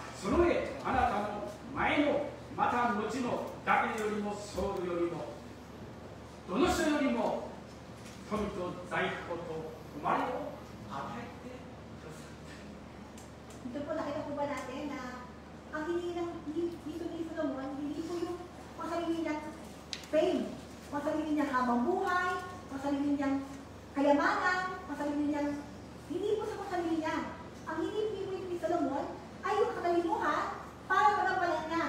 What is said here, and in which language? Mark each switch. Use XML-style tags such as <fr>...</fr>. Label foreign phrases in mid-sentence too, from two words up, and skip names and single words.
<ja>その上、あなたの前の、また後のだけよりもソウルよりも、どの人よりも富と財宝と誉れを与えてくださった。</ja> <tl>Ito po, nakita po ba natin na ang hinihingi ni Solomon, hindi po yung masarili niyang fame, masarili niyang habang buhay, masarili niyang kayamanan, masarili niyang, hindi po sa masarili niya. Ang hinihingi ni Solomon ay yung katalinuhan para magampalan niya.</tl>